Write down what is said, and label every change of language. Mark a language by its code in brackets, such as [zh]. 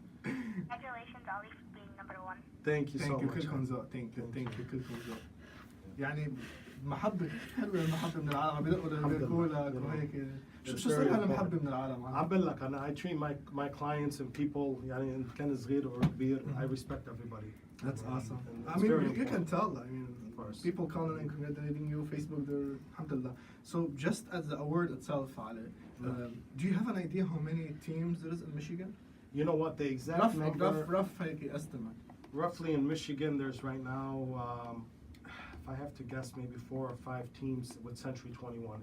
[en] Congratulations, Ali, for being number one. Thank you so much. [ar] كلكم ذوق [en] thank you [ar] كلكم ذوق. يعني محبة حلوة المحبة من العالم عم بيدقوا لك وهيك شو صار هالمحبة من العالم؟ عم بقول لك أنا [en] I treat my clients and people [ar] يعني إن كان صغير أو كبير [en] I respect everybody. That's awesome. And I it's mean, very you can important. tell. I mean, Of course. people calling and congratulating you, Facebook, they're, alhamdulillah. So just as the award itself, Ali, do you have an idea how many teams there is in Michigan? You know what the exact number? Rough estimate. Roughly in Michigan, there's right now, if I have to guess, maybe 4 or 5 teams with Century 21.